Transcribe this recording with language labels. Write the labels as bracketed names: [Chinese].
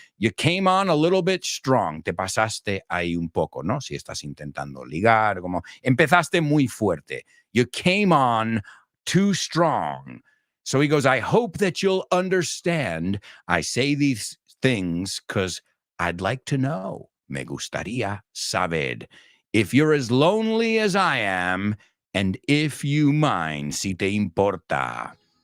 [English] You came on a little bit strong. [Spanish] Te pasaste ahí un poco, ¿no? Si estás intentando ligar, como empezaste muy fuerte. [English] You came on too strong. So he goes, I hope that you'll understand. I say these things because I'd like to know. [Spanish] Me gustaría saber [English] if you're as lonely as I am, and if you mind, [Spanish] si te importa.